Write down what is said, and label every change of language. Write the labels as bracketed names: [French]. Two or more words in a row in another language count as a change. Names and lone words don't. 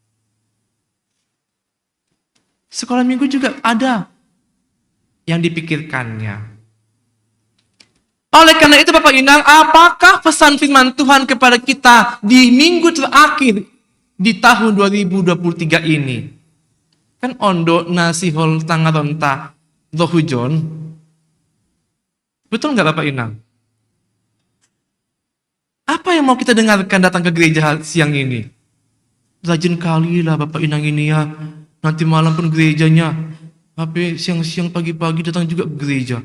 [Indonesian] Sekolah minggu juga ada yang dipikirkannya. Oleh karena itu Bapak Inang, apakah pesan firman Tuhan kepada kita di minggu terakhir di tahun 2023 ini? [Batak Simalungun] Kan ondo nasihol tangaronta rohujon. [Indonesian] Betul nggak Bapak Inang? Apa yang mau kita dengarkan datang ke gereja siang ini? Rajin kali lah Bapak Inang ini ya. Nanti malam pun gerejanya. Tapi siang-siang pagi-pagi datang juga ke gereja.